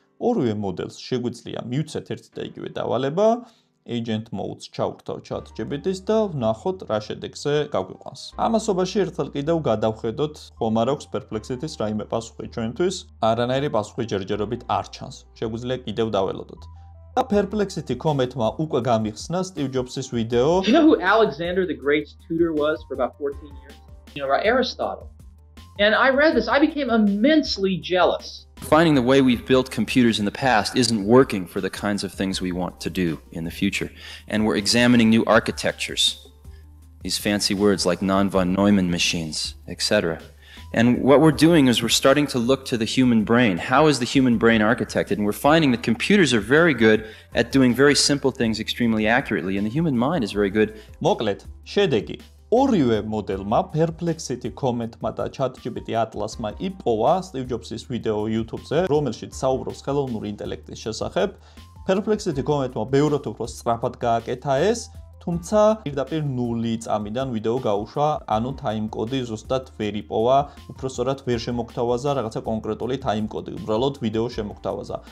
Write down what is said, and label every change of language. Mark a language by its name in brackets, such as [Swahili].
[Georgian] ორივე მოდელს შეგვიძლია მივცეთ ერთი და იგივე დავალება, agent modes ჩავკრთავ ChatGPT-ს და ვნახოთ რა შედეგზე გაგვიყვანს. ამასობაში ერთხელ კიდევ გადავხედოთ, ხომ არ აქვს Perplexity-ს რაიმე პასუხი ჩვენთვის, არანაირი პასუხი ჯერჯერობით არ ჩანს. შეგვიძლია კიდევ დაველოდოთ. და Perplexity Comet-მა უკვე გამიხსნა Steve Jobs-ის ვიდეო. [English] Do you know who Alexander the Great's tutor was for about 14 years? You know, Aristotle. And I read this, I became immensely jealous. Finding the way we've built computers in the past isn't working for the kinds of things we want to do in the future. And we're examining new architectures. These fancy words like non-von Neumann machines, etc. And what we're doing is we're starting to look to the human brain. How is the human brain architected? And we're finding that computers are very good at doing very simple things extremely accurately, and the human mind is very good. [Georgian] მოკლედ, შედეგი. ორივე მოდელმა, Perplexity Comet-მა და ChatGPT Atlas-მა იპოვა Steve Jobs-ის ვიდეო YouTube-ზე, რომელშიც საუბრობს ხელოვნური ინტელექტის შესახებ. Perplexity Comet-მა ბევრად უფრო სწრაფად გააკეთა ეს, თუმცა პირდაპირ 0 წამიდან ვიდეო გაუშვა, ანუ time code-ი ზუსტად ვერ იპოვა, უბრალოდ ვერ შემოგთავაზა რაღაცა კონკრეტული time code-ი, უბრალოდ ვიდეო შემოგთავაზა.